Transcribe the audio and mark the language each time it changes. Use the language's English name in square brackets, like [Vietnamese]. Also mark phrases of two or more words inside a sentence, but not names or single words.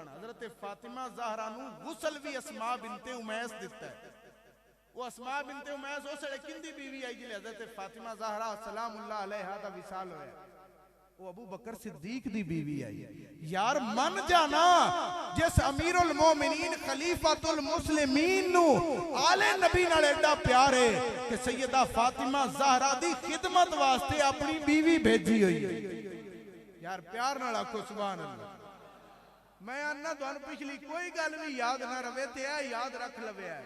[Punjabi] حضرت فاطمہ زہرا نوں غسل بھی اسما بنت عمیس دتا ہے. وو اسما بنت عمیس اس ویلے کندی بیوی آئی جلے حضرت فاطمہ زہرا [Arabic] سلام الله عليها [Punjabi] دا وصال ہویا، وو ابو بکر صدیق دی بیوی آئی. یار من جانا، جس [Arabic] أمير المؤمنين خليفة المسلمين [Punjabi] نوں آل نبی نال ایڈا پیار ہے کہ سیدہ فاطمہ زہرا دی خدمت واسطے اپنی بیوی بھیجی ہوئی. یار پیار نال آکھو [Arabic] سبحان الله. [Punjabi] میں آنا تہانوں پچھلی کوئی گل بھی یاد نہ روے تے اے یاد رکھ لوے ہے.